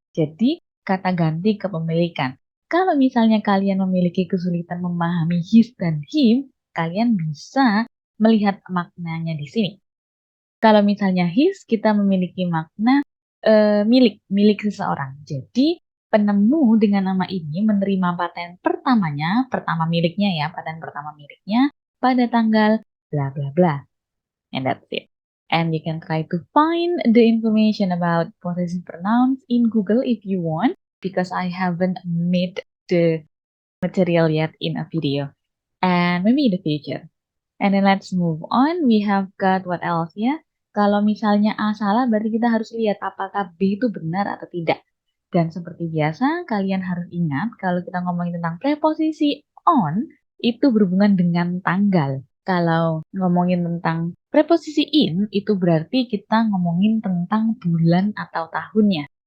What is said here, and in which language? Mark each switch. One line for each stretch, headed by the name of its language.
Indonesian: Jadi kata ganti kepemilikan. Kalau misalnya kalian memiliki kesulitan memahami his dan him, kalian bisa melihat maknanya di sini. Kalau misalnya his, kita memiliki makna milik seseorang. Jadi penemu dengan nama ini menerima paten pertama miliknya ya, paten pertama miliknya pada tanggal bla bla bla.
English: And that's it. And you can try to find the information about possessive pronouns in Google if you want, because I haven't made the material yet in a video. And maybe in the future. And then let's move on. We have got what else ya?
Indonesian: Kalau misalnya A salah, berarti kita harus lihat apakah B itu benar atau tidak. Dan seperti biasa, kalian harus ingat kalau kita ngomongin tentang preposisi on, itu berhubungan dengan tanggal. Kalau ngomongin tentang preposisi in, itu berarti kita ngomongin tentang bulan atau tahunnya.